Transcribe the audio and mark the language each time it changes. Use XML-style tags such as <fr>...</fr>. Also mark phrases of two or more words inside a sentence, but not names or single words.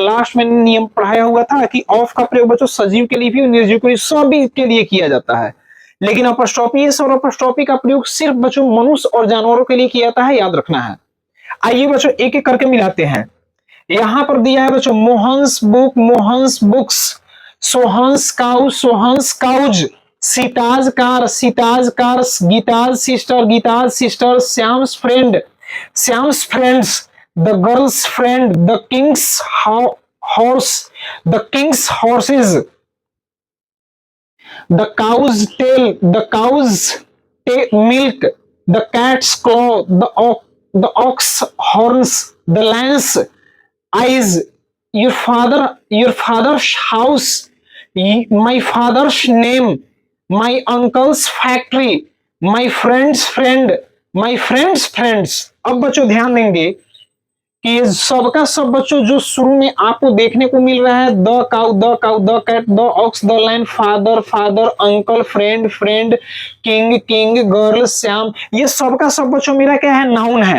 <hi>लास्ट में नियम पढ़ाया हुआ था कि ऑफ का प्रयोग बच्चों सजीव के लिए भी और निर्जीव के लिए, सभी के लिए किया जाता है। लेकिन</hi> <en>apostrophe s</en> <hi>और अपस्ट्रॉफी का प्रयोग सिर्फ बच्चों मनुष्य और जानवरों के लिए किया जाता है, याद रखना है। आइए बच्चों एक एक करके मिलाते हैं। यहां पर दिया है बच्चों</hi> <en>Mohan's book, Mohan's books, Sohan's cow, Sohan's cows, Sita's car, Sita's cars, Gita's sister, Gita's sister, Shyam's friend, Shyam's friends, the girl's friend, the king's horse, the king's horses, the cow's tail, the cow's milk, the cat's claw, the ox horns, the lion's eyes, your father's house, my father's name, my uncle's factory, my friend's friend, my friend's friends।</en> <hi>अब बच्चों ध्यान देंगे कि ये सबका सब बच्चों जो शुरू में आपको देखने को मिल रहा है,</hi> <en>the cow, the cow, the cat, the ox, the lion, father, father, uncle, friend, friend, king, king, girl,</en> <hi>श्याम, ये सबका सब बच्चों मेरा क्या है? नाउन है।</hi>